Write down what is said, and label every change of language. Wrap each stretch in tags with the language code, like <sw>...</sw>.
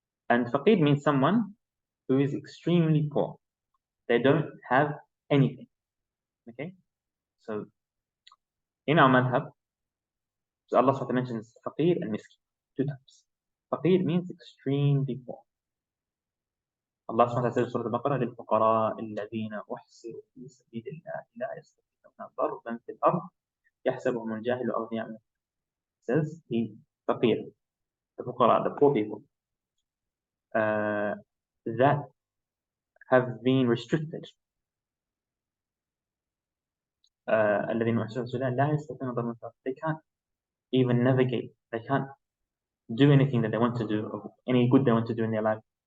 <en>And faqir means someone who is extremely poor. They don't have anything. Okay? So in our madhab, so Allah SWT mentions faqir and miskin, two types. Faqir means extremely poor. Allah SWT says in Surah Al-Baqarah,</en> <ar>لِلْفُقَرَاءِ الَّذِينَ أُحْصِرُوا فِي سَبِيلِ اللَّهِ لَا يَسْتَطِيعُونَ ضَرْبًا فِي الْأَرْضِ يَحْسَبُهُمُ الْجَاهِلُ أَغْنِيَاءَ.</ar> <en>Says the faqir, the fuqara, the poor people, that have been restricted.</en> <ar>الَّذِينَ أُحْصِرُوا فِي سَبِيلِ اللَّهِ لَا يَسْتَطِيعُونَ ضَرْبًا فِي الْأَرْضِ.</ar> <en>They can't even navigate. They can't do anything that they want to do, or any good they want to do in their life.</en>